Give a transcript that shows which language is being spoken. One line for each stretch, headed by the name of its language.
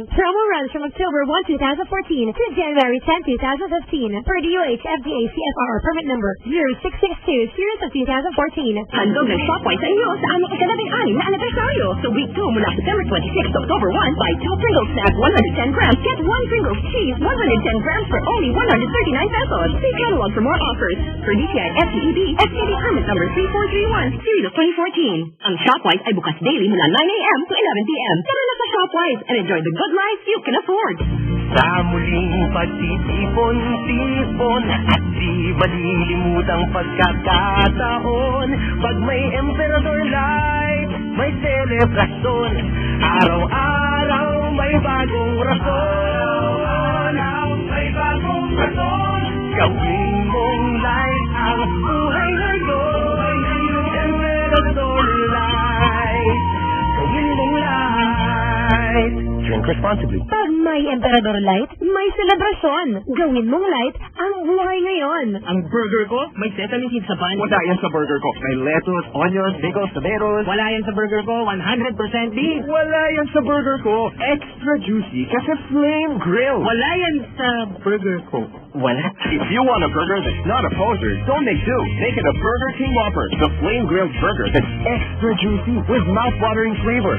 English: Promo runs from October 1, 2014 to January 10, 2015 per DOH FDA CFR permit number 0662 series of 2014.
Filipino: Handog ng Shopwise sa iyo sa aming ika-16 na anibersaryo.
English: Sa week 2 mula September 26 to October 1, buy 2 Pringles snack 110 grams, get 1 Pringles cheese 110 grams for only 139 pesos. See catalog for more offers. For DTI FTEB, FTEB permit number 3431, series of 2014.
Filipino: Ang Shopwise ay bukas
English: daily mula 9 a.m. to 11 p.m.
Filipino: Tara na sa Shopwise
English: and enjoy the good life you can afford.
Filipino: Sa muling pagtitipon-tipon at di malilimutang pagkakataon. Pag may Emperador Life, may selebrasyon. Araw-araw may bagong rason. Araw-araw may bagong rason. Gawin mong life ang buhay ngayon. Emperador Life, gawin mong life.
English: Drink responsibly.
Filipino: Pag may Emperador Light, may selebrasyon. Gawin mong light ang buhay ngayon. Ang burger ko, may sesame seeds sa pan. Wala yan sa burger ko. May lettuce, onions, pickles, tomatoes. Wala yan sa burger ko, 100% beef. Wala yan sa burger ko.
English: Extra juicy
Filipino: kasi flame grill. Wala yan sa burger ko. Wala.
English: If you want a burger that's not a poser, don't make two. Make it a Burger King Whopper, the flame grilled burger that's extra juicy with mouth-watering flavor.